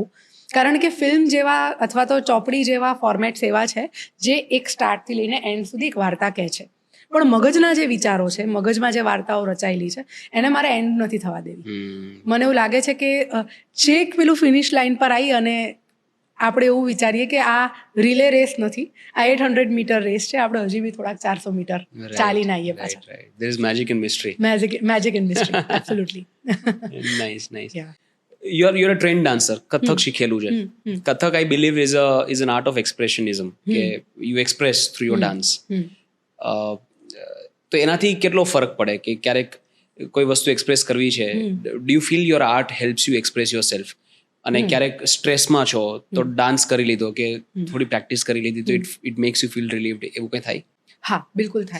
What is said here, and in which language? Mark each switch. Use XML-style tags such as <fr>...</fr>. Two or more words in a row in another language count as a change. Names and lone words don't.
<gu>કારણ કે ફિલ્મ જેવા અથવા તો ચોપડી જેવા ફોર્મેટ્સ એવા છે જે એક સ્ટાર્ટથી લઈને એન્ડ સુધી એક વાર્તા કહે છે, પણ મગજના જે વિચારો છે, મગજમાં જે વાર્તાઓ રચાયેલી છે એને મારે એન્ડ નથી થવા દેવી. મને એવું લાગે છે કે છેક પેલું</gu> <en>finish line</en> <gu>પર આવી અને આપણે એવું વિચારીએ કે આ</gu> <en>relay race</en> <gu>નથી, આ 800</gu> <en>meter race</en> <gu>છે, આપણે હજી બી થોડાક 400 મીટર ચાલીને આવીએ પાછા.</gu> <en>There is magic in mystery. Magic in mystery, absolutely. Nice. Yeah. You're a trained dancer.</en> <gu>કથક શીખેલું છે. કથક</gu> <en>I believe is an art of expressionism, કે you express through your dance.</en> <gu>તો એનાથી કેટલો ફરક પડે કે ક્યારેક કોઈ વસ્તુ એક્સપ્રેસ કરવી છે,</gu> <en>do you feel your art helps you express your self?</en> <gu>અને ક્યારેક સ્ટ્રેસમાં છો તો ડાન્સ કરી લીધો કે થોડી પ્રેક્ટિસ કરી લીધી તો</gu> <en>it makes you feel relieved,</en> <gu>એવું કંઈ થાય? હા, બિલકુલ થાય.</gu>